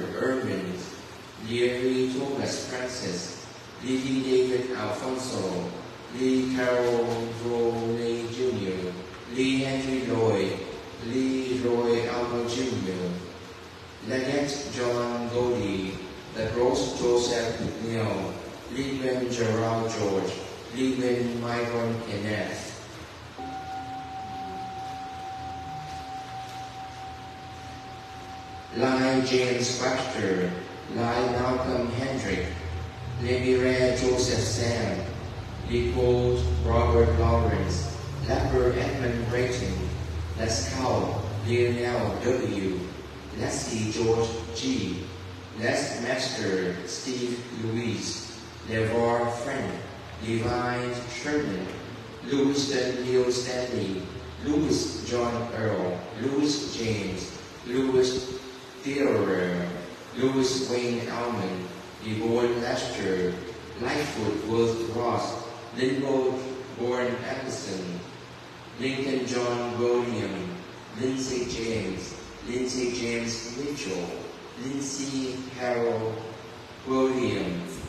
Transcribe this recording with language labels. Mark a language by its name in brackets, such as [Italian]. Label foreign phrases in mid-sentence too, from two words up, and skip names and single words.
[English] Irvin, Leary Thomas Francis, Lee David Alfonso, Lee Carroll Rowley Jr., Lee Henry Lloyd, Lee Roy Alma Jr., Leggett John Goldie, Lacrosse Joseph McNeil, Leeman Gerald George, Leeman Myron Kenneth, Lai James Baxter, Lai Malcolm Hendrick, Lemiré Joseph Sam, Leopold Robert Lawrence, Lapper Edmund Brayton, Lascaux Lionel W., Leslie George G., Les Master Steve Louise, LeVar Frank, Levi Sherman, Lewiston Neil Stanley, Louis John Earl, Louis James, Louis Theodore, Louis Wayne Almond, Yvonne Lester, Lightfoot Worth Ross, Linwood Warren Anderson, Lincoln John William, Lindsay James Mitchell, Lindsay Harold William,